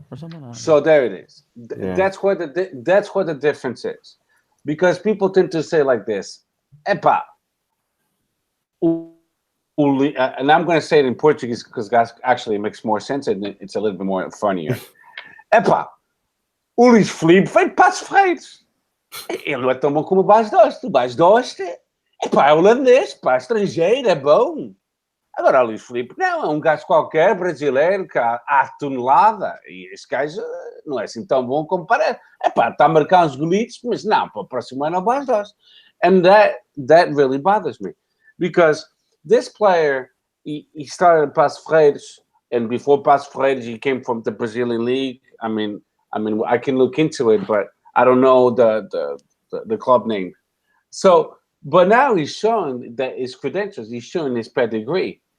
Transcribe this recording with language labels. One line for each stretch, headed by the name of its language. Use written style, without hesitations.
English: Or something. So there it is. Yeah. That's what the difference is, because people tend to say like this, "Epa," and I'm going to say it in Portuguese because actually it makes more sense and it's a little bit more funnier.
Portuguese: "Epa, o Luis Felipe foi para Paços Ferreira. Ele não é tão bom como o Bas Dost. O Bas Dost é holandês, estrangeiro, é bom. Agora, o Luis Felipe não, é gajo qualquer, brasileiro, que há tonelada. E esse gajo não é assim tão bom como parece. Está a marcar uns golitos, mas não, para o próximo ano é o Bas Dost.
English: And that really bothers me. Because this player, he started at Paços Ferreira, and before Paços Ferreira, he came from the Brazilian league. I mean, I can look into it, but I don't know the club name. So, but now he's showing that his credentials, he's showing his pedigree.